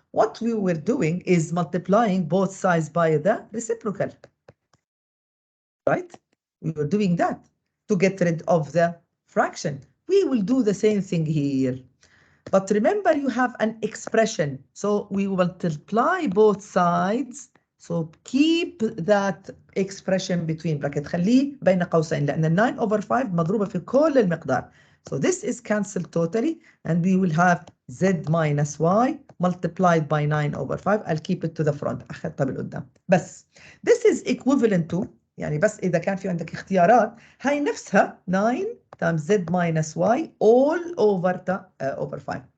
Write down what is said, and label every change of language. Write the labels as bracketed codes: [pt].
[en] What we were doing is multiplying both sides by the reciprocal, right? We were doing that to get rid of the fraction. We will do the same thing here. But remember, you have an expression. So we will multiply both sides. So keep that expression between bracket. [ar] خليه بين قوسين لأن 9 over 5 مضروبة في كل المقدار. [en] So this is cancelled totally, and we will have Z minus Y multiplied by 9 over 5. I'll keep it to the front. [ar] أخذتها بالقدام. بس [en] this is equivalent to، [ar] يعني بس إذا كان في عندك اختيارات، هاي نفسها 9 [en] times Z minus Y all over 5.